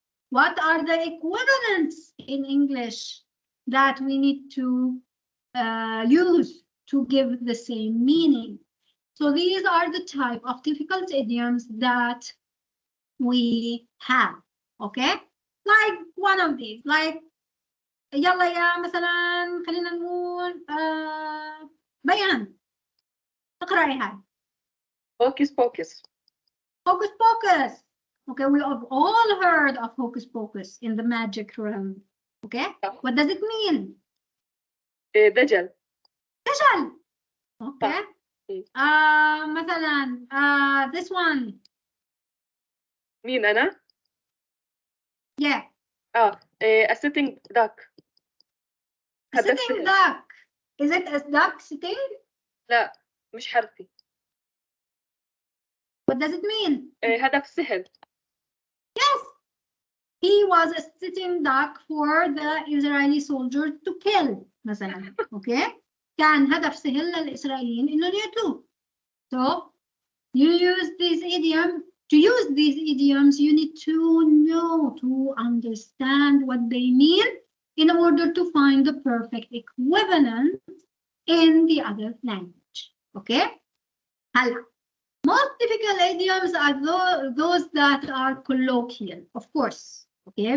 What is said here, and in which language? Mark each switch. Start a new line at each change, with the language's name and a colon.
English: What are the equivalents in English that we need to use to give the same meaning? So these are the type of difficult idioms that we have. Okay? Like one of these, like
Arabic: يلا يا مثلا خلينا نقول بيان اقرأي هاي.
English: Hocus pocus. Hocus pocus. Okay, we have all heard of hocus pocus in the magic realm. Okay, what does it mean?
Arabic: دجل. دجل.
English: Okay.
Arabic: مثلا
English: this one.
Arabic: مين أنا؟
English: Yeah. a sitting duck. A sitting duck. Is it a duck sitting?
Arabic: لا مش حرفي.
English: What does it mean?
Arabic: هدف سهل.
English: Yes. He was a sitting duck for the Israeli soldiers to kill
Arabic: مثلا.
English: Okay.
Arabic: كان هدف سهل للإسرائيليين إنهم يقتلوه.
English: So you use this idiom. To use these idioms, you need to know, to understand what they mean in order to find the perfect equivalent in the other language. Okay?
Arabic: هلا.
English: Most difficult idioms are those that are colloquial, of course. Okay?